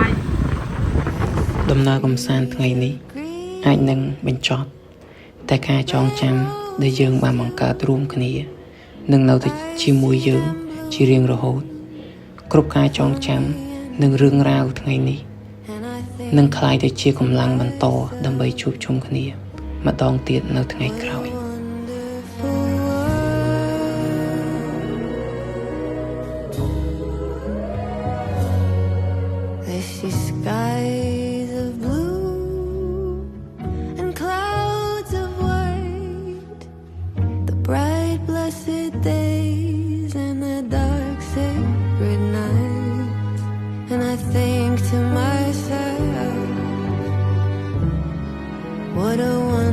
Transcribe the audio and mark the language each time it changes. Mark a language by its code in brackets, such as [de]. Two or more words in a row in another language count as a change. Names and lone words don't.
[km] ដំណើរកំសាន្តថ្ងៃនេះអាចនឹងបញ្ចប់តែការចងចាំដែលយើងបានបង្កើតរួមគ្នានឹងនៅតែជាមួយយើងជារៀងរហូតគ្រប់ការចងចាំនឹងរឿងរ៉ាវថ្ងៃនេះនឹងคล้ายទៅជាកម្លាំងបន្តដើម្បីជួបជុំគ្នាម្ដងទៀតនៅថ្ងៃក្រោយ [en] I see skies of blue and clouds of white, the bright blessed days and the dark sacred nights, and I think to myself, what a